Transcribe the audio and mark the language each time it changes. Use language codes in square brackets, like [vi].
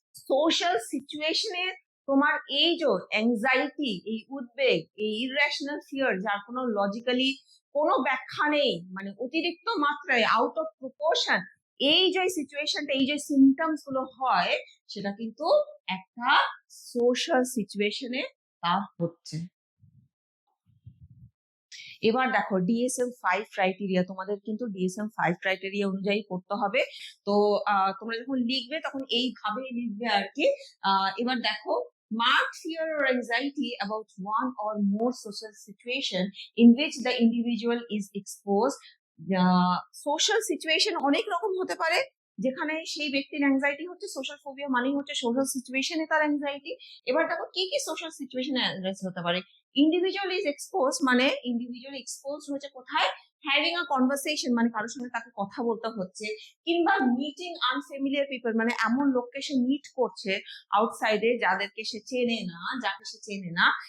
[bn] social situation এ তোমার এই যে অ্যাংজাইটি, এই উদ্বেগ, এই ইররেশনাল ফিয়ার, যার কোনো লজিক্যালি কোনো ব্যাখ্যা নেই, মানে অতিরিক্ত মাত্রায় আউট অফ প্রপোর্শন, এই যে সিচুয়েশনটা, এই যে সিমটমস গুলো হয়, সেটা কিন্তু একটা সোশ্যাল সিচুয়েশনে তা হচ্ছে। এবার দেখো DSM-5 ক্রাইটেরিয়া, তোমাদের কিন্তু DSM-5 ক্রাইটেরিয়া অনুযায়ী করতে হবে। তো তোমরা যখন লিখবে তখন এইভাবেই লিখবে আর কি। এবার দেখো, [en] marked fear or anxiety about one or more social situation in which the individual is exposed. [bn] Social situation অনেক রকম হতে পারে, যেখানে সেই ব্যক্তির অ্যাংজাইটি হচ্ছে, সোশ্যাল ফোবিয়া মানেই হচ্ছে সোশ্যাল সিচুয়েশনে তার অ্যাংজাইটি। এবার দেখো কি কি সোশ্যাল সিচুয়েশনে অ্যাংজাইটি হতে পারে। [en] individual is expose, [bn] মানে ইন্ডিভিজুয়াল এক্সপোজ হচ্ছে কোথায়, [en] having a conversation, [bn] মানে কারোর সঙ্গে তাকে কথা বলতে হচ্ছে, কিংবা [en] meeting unfamiliar people, [bn] মানে এমন লোককে সে মিট করছে আউটসাইডে যাদেরকে সে চেনে না, যাকে সে চেনে না।